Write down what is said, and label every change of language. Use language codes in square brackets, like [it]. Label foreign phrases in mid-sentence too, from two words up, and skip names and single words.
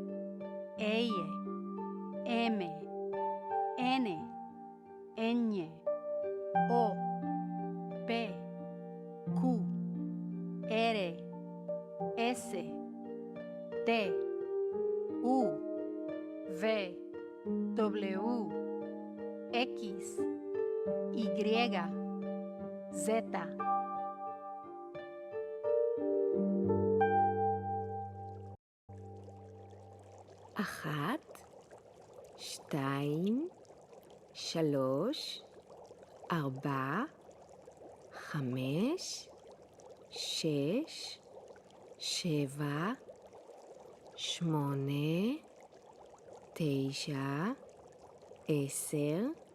[es] M, N, Ñ, O, P, Q, R, S, T, U, V, W, X, Y, Z. [he] אחת, שתיים, שלוש, ארבע, חמש, שש, שבע, שמונה, תשע, 10,